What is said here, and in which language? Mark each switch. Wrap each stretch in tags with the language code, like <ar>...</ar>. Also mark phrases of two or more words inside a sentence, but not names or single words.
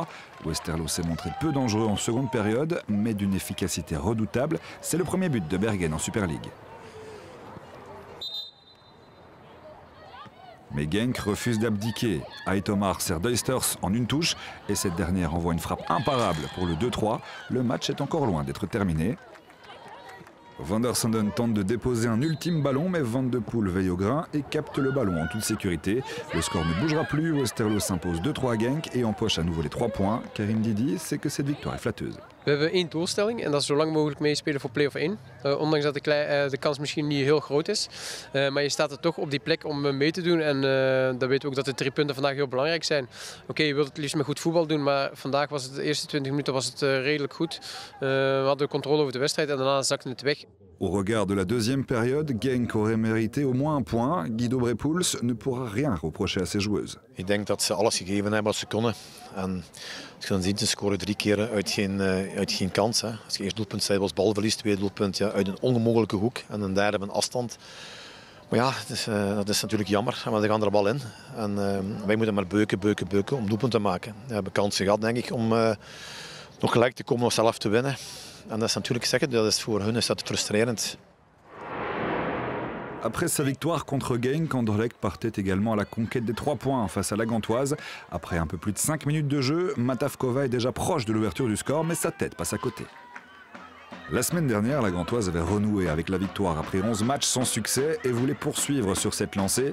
<fr>Westerlo s'est montré peu dangereux en seconde période, mais d'une efficacité redoutable. C'est le premier but de Bergen en Super League. Mais Genk refuse d'abdiquer. Aitomar sert Duisters en une touche et cette dernière envoie une frappe imparable pour le 2-3. Le match est encore loin d'être terminé. Van der Sanden tente de déposer un ultime ballon, mais Van de Poel veille au grain et capte le ballon en toute sécurité. Le score ne bougera plus, Westerlo s'impose 2-3 à Genk et empoche à nouveau les 3 points. Karim Didi sait que cette victoire est flatteuse.</fr> <nl>We hebben 1 doelstelling en dat is zo lang mogelijk meespelen voor play-off 1. Ondanks dat de kans misschien niet heel groot is. Maar je staat er toch op die plek om mee te doen. En dan weten we ook dat de 3 punten vandaag heel belangrijk zijn. Oké, je wilt het liefst met goed voetbal doen, maar vandaag was het de eerste 20 minuten was het redelijk goed. We hadden controle over de wedstrijd en daarna zakte het weg.</nl> <fr>Au regard de la deuxième période, Genk aurait mérité au moins un point. Guido Brepoels ne pourra rien reprocher à ses joueuses.</fr> <nl>Ik denk dat ze alles gegeven hebben wat ze konden. En als je dan ziet, ze scoren 3 keer uit geen kans. Hè. Als je eerst doelpunt zei, was balverlies, tweede doelpunt ja, uit een onmogelijke hoek en een derde van afstand. Maar ja, dat is natuurlijk jammer, maar ze gaan er wel in. En wij moeten maar beuken om doelpunt te maken. We hebben kansen gehad, denk ik, om nog gelijk te komen of zelf te winnen. En dat is natuurlijk zeggen, dat is voor hun is dat frustrerend.</nl> <fr>Après sa victoire contre Genk, Anderlecht partait également à la conquête des 3 points face à la Gantoise. Après un peu plus de 5 minutes de jeu, Matavkova est déjà proche de l'ouverture du score, mais sa tête passe à côté. La semaine dernière, la Gantoise avait renoué avec la victoire après 11 matchs sans succès et voulait poursuivre sur cette lancée.</fr>